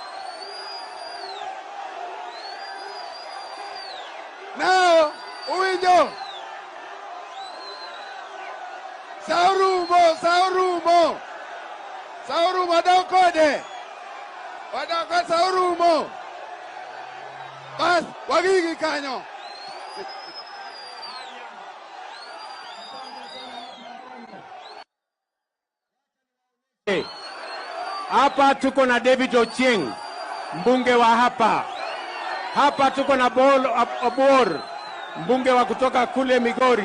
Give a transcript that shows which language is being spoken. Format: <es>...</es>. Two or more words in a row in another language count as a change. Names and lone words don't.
<luo>Now, uwinjo. Saurumo. Wadokode. Saurumo. Bas, wagigi kanyo.</luo> <sw>Hapa tuko na David Ochieng, mbunge wa hapa. Hapa tuko na Bol Abor, mbunge wa kutoka kule Migori.</sw>